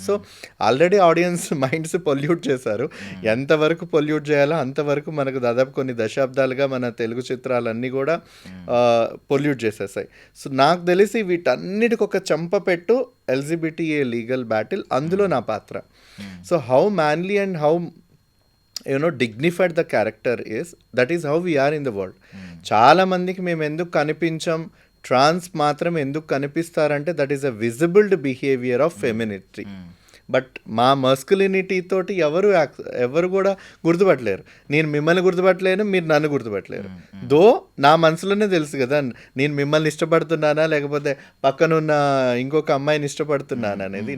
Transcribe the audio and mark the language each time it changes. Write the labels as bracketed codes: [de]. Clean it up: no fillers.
[te] So already audience minds pollute చేశారు. ఎంతవరకు pollute చేయాలో అంతవరకు మనకు దాదాపు కొన్ని దశాబ్దాలుగా మన తెలుగు చిత్రాలన్నీ కూడా పొల్యూట్ చేసేసాయి. సో నాకు తెలిసి వీటన్నిటికి ఒక చెంపపెట్టు ఎల్జిబిటిఏ లీగల్ బ్యాటిల్, అందులో నా పాత్ర. [en] So how manly and how dignified the character is, that is how we are in the world. [te] చాలా మందికి మేము ఎందుకు కనిపించం, ట్రాన్స్ మాత్రం ఎందుకు కనిపిస్తారంటే [en] That is a visible behaviour of femininity. [te] But మా మస్కులినిటీ తోటి ఎవరు కూడా గుర్తుపట్టలేరు. నేను మిమ్మల్ని గుర్తుపట్టలేను, మీరు నన్ను గుర్తుపట్టలేరు. దో నా మనసులోనే తెలుసు కదా నేను మిమ్మల్ని ఇష్టపడుతున్నానా లేకపోతే పక్కనున్న ఇంకొక అమ్మాయిని ఇష్టపడుతున్నానా అనేది.